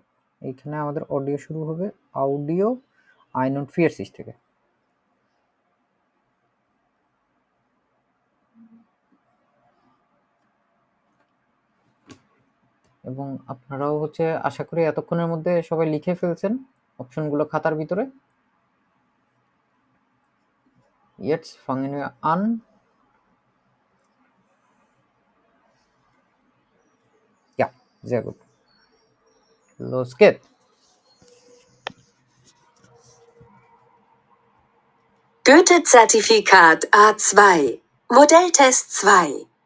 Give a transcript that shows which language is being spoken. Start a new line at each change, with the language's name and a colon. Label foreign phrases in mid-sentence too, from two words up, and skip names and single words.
Bangla: এইখানে আমাদের অডিও শুরু হবে অডিও 41 থেকে। এবং আপনারাও হচ্ছে আশা করি এতক্ষণের মধ্যে সবাই লিখে ফেলছেন অপশনগুলো খাতার ভিতরে।
German: Jetzt fangen wir an. Ja, sehr gut. Los geht's. Goethe-Zertifikat A2, Modelltest 2.